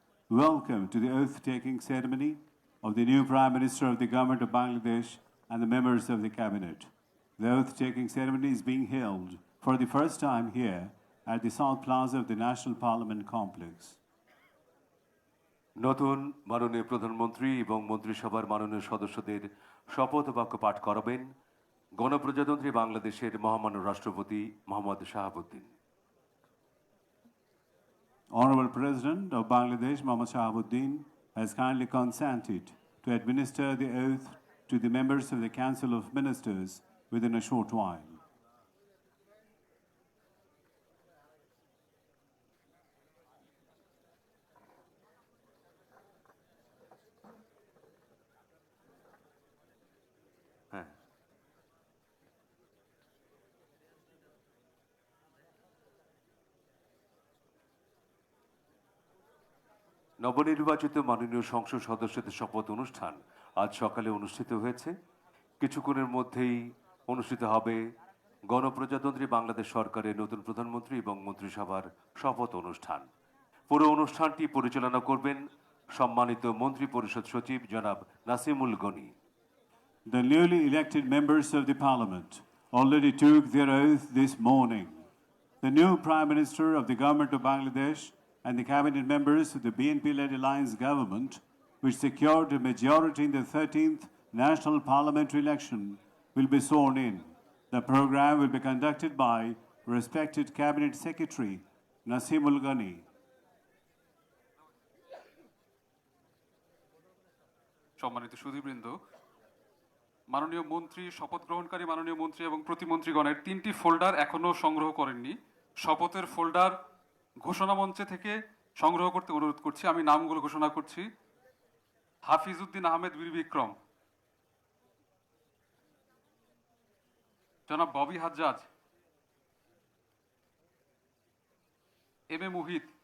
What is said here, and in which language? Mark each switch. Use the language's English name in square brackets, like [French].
[English] Welcome to the oath-taking ceremony of the new Prime Minister of the Government of Bangladesh and the members of the Cabinet. The oath-taking ceremony is being held for the first time here at the South Plaza of the National Parliament Complex. [Bangla] নতুন মাননীয় প্রধানমন্ত্রী এবং মন্ত্রিসভার মাননীয় সদস্যদের শপথ বাক্য পাঠ করাবেন গণপ্রজাতন্ত্রী বাংলাদেশের মহামান্য রাষ্ট্রপতি Mohammad Shahabuddin. [English] Honorable President of Bangladesh, Mohammad Shahabuddin, has kindly consented to administer the oath to the members of the Council of Ministers within a short while. [Bangla] হ্যাঁ, নবনির্বাচিত মাননীয় সংসদ সদস্যদের শপথ অনুষ্ঠান আজ সকালে অনুষ্ঠিত হয়েছে। কিছুক্ষণের মধ্যেই অনুষ্ঠিত হবে গণপ্রজাতন্ত্রী বাংলাদেশ সরকারের নতুন প্রধানমন্ত্রী এবং মন্ত্রিসভার শপথ অনুষ্ঠান। পুরো অনুষ্ঠানটি পরিচালনা করবেন সম্মানিত মন্ত্রী পরিষদ সচিব জনাব Nasimul Gani. [English] The newly elected members of the Parliament already took their oath this morning. The new Prime Minister of the Government of Bangladesh and the Cabinet members of the BNP-led Alliance government, which secured a majority in the 13th National Parliamentary election, will be sworn in. The program will be conducted by respected Cabinet Secretary Nasimul Ghani. [Bangla] সম্মানিত সুধীবৃন্দ, মাননীয় মন্ত্রী, শপথ গ্রহণকারী মাননীয় মন্ত্রী এবং প্রতিমন্ত্রীগণের 3টি folder এখনো সংগ্রহ করেননি। শপথের ফোল্ডার ঘোষণা মঞ্চে থেকে সংগ্রহ করতে অনুরোধ করছি। আমি নামগুলো ঘোষণা করছি: হাফিজউদ্দিন আহমেদ বীর বিক্রম, জনাব ববি হাজ্জাজ, এম এ মুহিত।